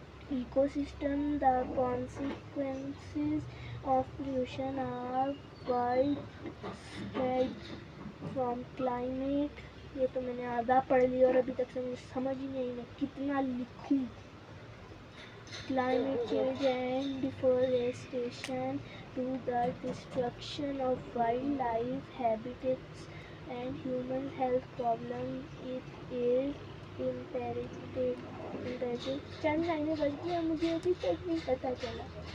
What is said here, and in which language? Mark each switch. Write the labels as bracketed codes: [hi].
[en] ecosystem. The consequences of pollution are widespread from climate. [hi] ये तो मैंने आधा पढ़ लिया और अभी तक से मुझे समझ ही नहीं मैं कितना लिखूं. [en] Climate change and deforestation to the destruction of wildlife habitats and human health problems. It is imperative. [hi] चंद लाइनें बच गई और मुझे अभी तक नहीं पता चला.